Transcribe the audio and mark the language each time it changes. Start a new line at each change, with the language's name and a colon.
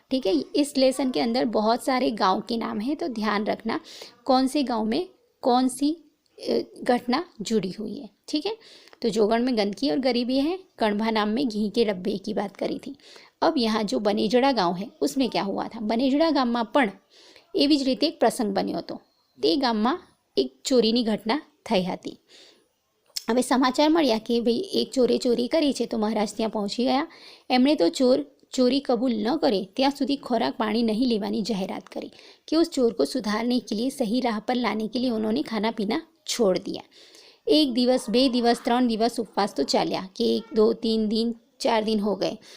Hindi: ठीक है, इस लेसन के अंदर बहुत सारे गांव के नाम है, तो ध्यान रखना कौन से गांव में कौन सी घटना जुड़ी हुई है. ठीक है, तो जोगण में गंदगी और गरीबी है, कणभा नाम में घी के डब्बे की बात करी थी. अब यहाँ जो बनेजड़ा गांव है उसमें क्या हुआ था?
Gujarati: बनेजड़ा गाम में पण एवी ज रीते एक प्रसंग बन्यो हतो. તે ગામમાં એક ચોરીની ઘટના થઈ હતી. હવે સમાચાર મળ્યા કે ભાઈ એક ચોરે ચોરી કરી છે, તો મહારાજ ત્યાં પહોંચી ગયા. એમણે તો
Hindi: चोरी कबूल न करे
Gujarati: ત્યાં સુધી ખોરાક પાણી
Hindi: नहीं
Gujarati: लेवानी जाहिरात करी
Hindi: कि उस चोर को सुधारने के लिए, सही राह पर लाने के लिए उन्होंने खाना पीना छोड़ दिया.
Gujarati: 1 दिवस 2 दिवस 3 दिवस उपवास तो चल्या
Hindi: कि 1 2 3 दिन 4 दिन हो गए.